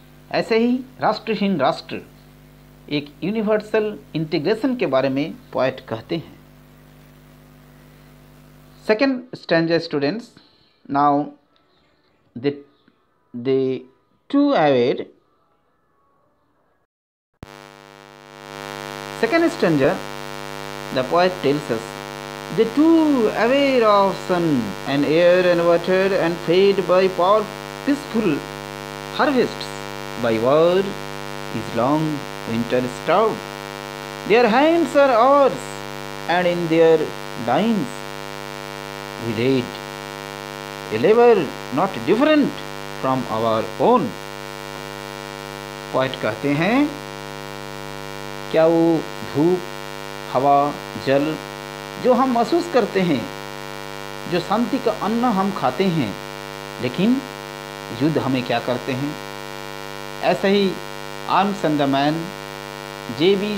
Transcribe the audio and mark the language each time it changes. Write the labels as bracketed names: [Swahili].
[Hindi] ऐसे ही राष्ट्रहीन राष्ट्र, एक यूनिवर्सल इंटीग्रेशन के बारे में पोएट कहते हैं। [English] Second stanza students, now the two aware. Second stanza, the poet tells us, the two aware of sun and air and water and fed by peaceful harvests, by war is long winter starved. Their hands are ours, and in their lines we read, a labor not different from our own. [Hindi] Poet कहते हैं, क्या वो धूप, हवा, जल जो हम महसूस करते हैं, जो शांति का अन्न हम खाते हैं, लेकिन युद्ध हमें क्या करते हैं? ऐसे ही arms and the man, J.B.